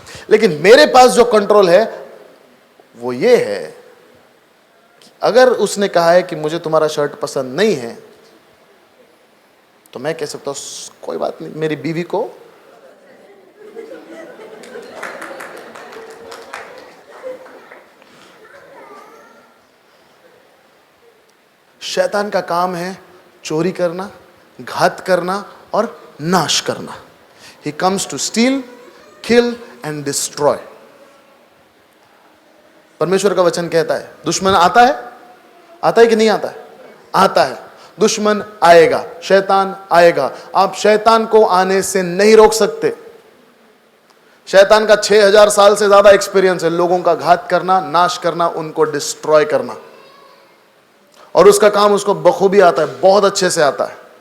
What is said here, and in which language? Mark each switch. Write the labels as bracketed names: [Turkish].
[Hindi] लेकिन मेरे पास जो कंट्रोल है वो ये है कि अगर उसने कहा है कि मुझे तुम्हारा शर्ट पसंद नहीं है, तो मैं कह सकता हूं कोई बात नहीं, मेरी बीवी को शैतान का काम है चोरी करना, घात करना और नाश करना। [English] He comes to steal, kill and destroy. [Hindi] परमेश्वर का वचन कहता है दुश्मन आता है कि नहीं आता है? आता है। दुश्मन आएगा, शैतान आएगा। आप शैतान को आने से नहीं रोक सकते। शैतान का 6000 साल से ज्यादा एक्सपीरियंस है लोगों का घात करना, नाश करना, उनको डिस्ट्रॉय करना, और उसका काम उसको बखूबी आता है, बहुत अच्छे से आता है।